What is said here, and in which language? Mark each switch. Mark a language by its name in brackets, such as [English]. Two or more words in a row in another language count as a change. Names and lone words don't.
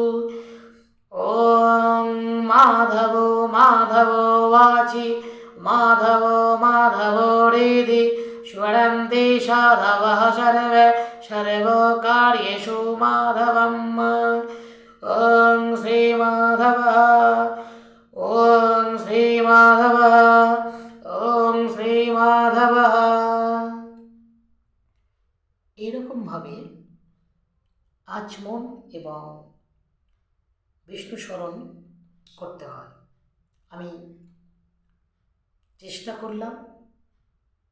[Sanskrit] ओं माधवो माधवो वाचि माधवो माधवो रेधि स्वरन्ति साधवः सर्वे सर्वकार्येषु माधवम्। ॐ श्रीमाधवः, ॐ श्रीमाधवः, ॐ শ্রীমাধবः। [Bangla] এরকমভাবে আচমন এবং বিষ্ণু স্মরণ করতে হয়। আমি চেষ্টা করলাম।